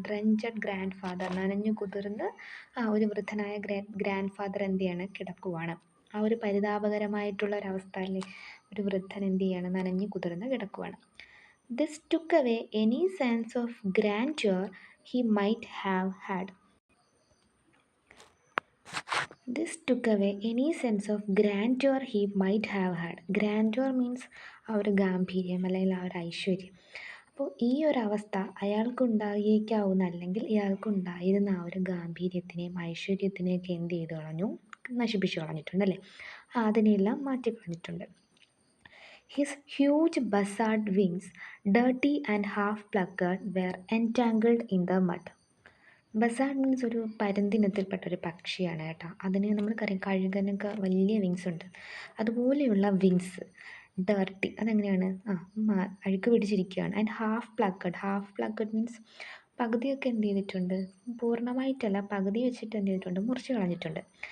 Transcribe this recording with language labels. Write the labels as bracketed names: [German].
[English] drenched grandfather, [Malayalam] നനഞ്ഞു കുതിർന്ന് ഒരു വൃദ്ധനായ ഗ്രാൻഡ് ഫാദർ എന്ത് ചെയ്യാണ്, കിടക്കുവാണ്. ആ ഒരു പരിതാപകരമായിട്ടുള്ള ഒരവസ്ഥ അല്ലേ, ഒരു വൃദ്ധൻ എന്ത് ചെയ്യാണ്, നനഞ്ഞു കുതിർന്ന് കിടക്കുവാണ്. [English] This took away any sense of grandeur he might have had. This took away any sense of grandeur he might have had. Grandeur means [Malayalam] ആ ഒരു ഗാംഭീര്യം അല്ലെങ്കിൽ ആ ഒരു ഐശ്വര്യം. അപ്പോൾ ഈ ഒരു അവസ്ഥ അയാൾക്കുണ്ടായേക്കാവുന്ന അല്ലെങ്കിൽ ഇയാൾക്കുണ്ടായിരുന്ന ആ ഒരു ഗാംഭീര്യത്തിനെയും ഐശ്വര്യത്തിനെയൊക്കെ എന്ത് ചെയ്ത് കളഞ്ഞു, നശിപ്പിച്ചു കളഞ്ഞിട്ടുണ്ടല്ലേ, അതിനെല്ലാം മാറ്റിക്കളഞ്ഞിട്ടുണ്ട്. [English] His huge buzzard wings, dirty and half plucked, were entangled in the mud. Buzzard means [Malayalam] ഒരു പരുന്തിനത്തിൽപ്പെട്ട ഒരു പക്ഷിയാണ് കേട്ടോ. അതിന് നമ്മൾക്കറിയാം കഴുകനൊക്കെ വലിയ വിങ്സ് ഉണ്ട്, അതുപോലെയുള്ള വിങ്സ്. ഡർട്ടി അതെങ്ങനെയാണ്, അഴുക്ക് പിടിച്ചിരിക്കുകയാണ്. [English] and half plucked means [Malayalam] പകുതിയൊക്കെ എന്ത് ചെയ്തിട്ടുണ്ട്, പൂർണ്ണമായിട്ടല്ല പകുതി വെച്ചിട്ട് എന്ത് ചെയ്തിട്ടുണ്ട്, മുറിച്ച് കളഞ്ഞിട്ടുണ്ട്.